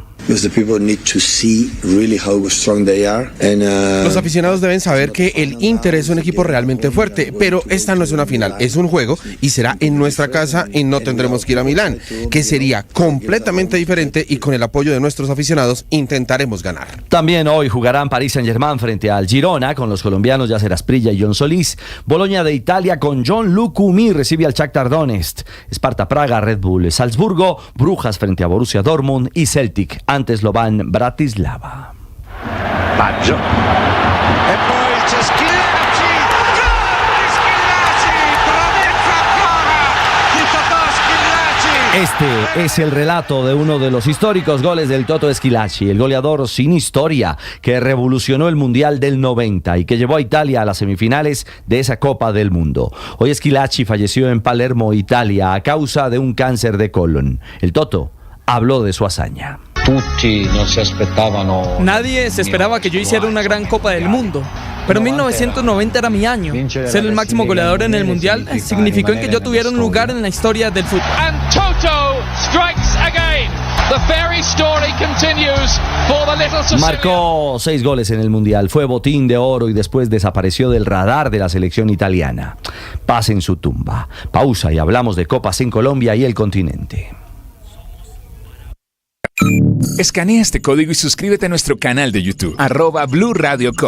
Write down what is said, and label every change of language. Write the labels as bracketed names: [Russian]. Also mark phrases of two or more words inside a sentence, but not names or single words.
[Spanish] Los aficionados deben saber que el Inter es un equipo realmente fuerte, pero esta no es una final, es un juego y será en nuestra casa y no tendremos que ir a Milán, que sería completamente diferente y con el apoyo de nuestros aficionados intentaremos ganar. También hoy jugarán Paris Saint-Germain frente al Girona con los colombianos Yacer Asprilla y John Solís. Boloña de Italia con John Lucumí recibe al Shakhtar Donetsk. Sparta Praga, Red Bull Salzburgo, Brujas frente a Borussia Dortmund y Celtic ante Slovan Bratislava. [Italian] Baggio. E poi c'è Schillaci. Gol di Schillaci! Bravezza ancora di Totò Schillaci. [Spanish] Este es el relato de uno de los históricos goles del Toto Schillaci, el goleador sin historia que revolucionó el Mundial del 90 y que llevó a Italia a las semifinales de esa Copa del Mundo. Hoy Schillaci falleció en Palermo, Italia, a causa de un cáncer de colon. El Toto habló de su hazaña. Nadie se esperaba que yo hiciera una gran Copa del Mundo, pero 1990 era mi año. Ser el máximo goleador en el Mundial significó en que yo tuviera un lugar en la historia del fútbol. [English] And Toto strikes again. The fairy story continues for the little Sicilian. [Spanish] Marcó 6 goles en el Mundial, fue botín de oro y después desapareció del radar de la selección italiana. Paz en su tumba. Pausa y hablamos de copas en Colombia y el continente. Escanea este código y suscríbete a nuestro canal de YouTube, @Blue Radio Co.